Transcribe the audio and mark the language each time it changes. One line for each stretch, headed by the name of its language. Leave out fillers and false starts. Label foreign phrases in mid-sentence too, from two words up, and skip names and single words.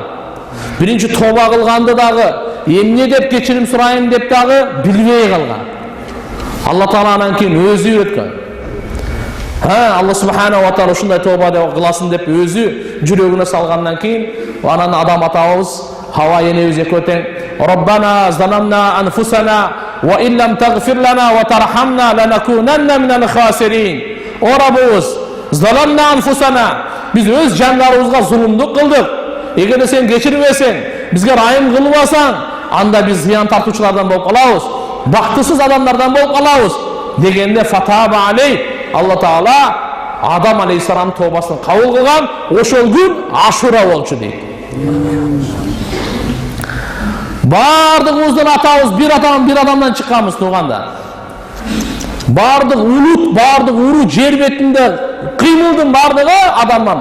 Kyrgyz: Биринчи тооба кылганды дагы эмне деп кечирим сурайын деп дагы билбей калган.
Arabic: الله تعالى
Kyrgyz: анан кийин өзү үйрөткөн.
Arabic: الله سبحانه وتعالى
Kyrgyz: ушундай тооба деп кыласың деп өзү жүрөгүнө салгандан кийин анан Адам атабыз, Хава энебиз экөө тең:
Arabic: "ربنا ظلمنا أنفسنا وإن لم تغفر لنا وترحمنا لنكونن من الخاسرين."
Kyrgyz: О Раббыбыз,
Arabic: ظلمنا أنفسنا,
Kyrgyz: биз өз жандарыбызга зулумдук кылдык. Эгерде сен кечирбесең, бизге райым кылбасаң, анда биз зыян тартуучулардан болуп калабыз, бактысыз адамдардан болуп калабыз дегенде
Arabic: فتاب عليه, الله تعالى
Kyrgyz: Адам алейхиссалам тообасын кабыл кылган. Ошол күн Ашура болчу дейт. Бардыгыбыздын атабыз бир адамдан чыкканбыз туугандар. Бардык улут, бардык уру жер бетинде кыймылдын бардыгы Адамдан.